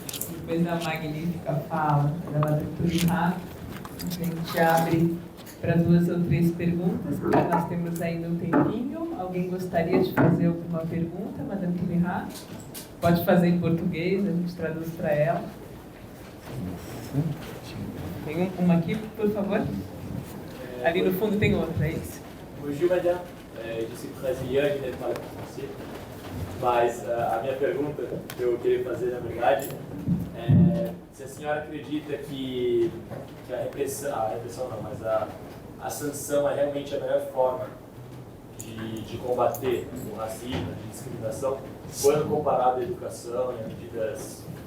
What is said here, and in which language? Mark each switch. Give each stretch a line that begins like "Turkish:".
Portuguese: Depois da magnífica fala da Madame Turimá, a gente abre para 2 ou 3 perguntas, porque nós temos ainda um tempinho. Alguém gostaria de fazer alguma pergunta, Madame Turimá? Pode fazer em português, a gente traduz para ela. Tem uma aqui, por favor? Ali no fundo tem outra, é isso?
French: Bonjour, madame. Je suis très lié de parler français.
Portuguese: Mas a minha pergunta que eu queria fazer, na verdade, é se a senhora acredita que a repressão não, mas a sanção é realmente a melhor forma de combater o racismo, a discriminação, quando comparado à educação e a medidas...